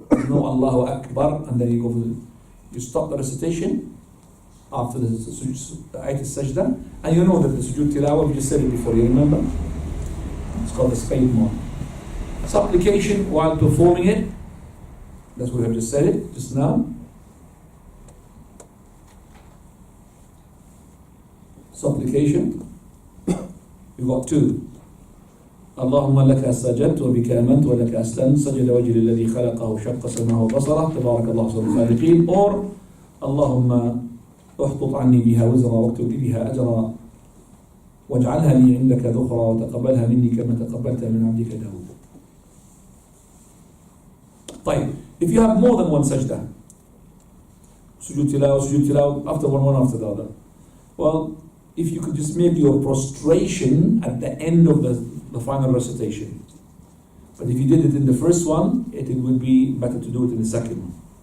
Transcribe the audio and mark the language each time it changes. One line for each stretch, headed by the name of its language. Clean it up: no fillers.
English: There's no Allahu Akbar, and then you stop the recitation after the ayat al-sajda, and you know that the sujood tilawah, we just said it before, you remember? It's called the spade mode. Supplication while performing it, that's what we have just said it, just now. Supplication, you've got 2.
Arabic: اللهم لك سجدت وبك آمنت ولك أسلمت سجد وجهي للذي خلقه وشق سمعه وبصره تبارك الله أحسن الخالقين.
English: Or
Arabic: اللهم احطط عني بها وزرا واكتب لي بها أجرا واجعلها لي عندك ذخرا وتقبلها مني كما تقبلت من عبدك داود. طيب,
English: if you have more than one sajda, sujood tilawa, after one after the other, well, if you could just make your prostration at the end of the final recitation. But if you did it in the first one, it would be better to do it in the second one.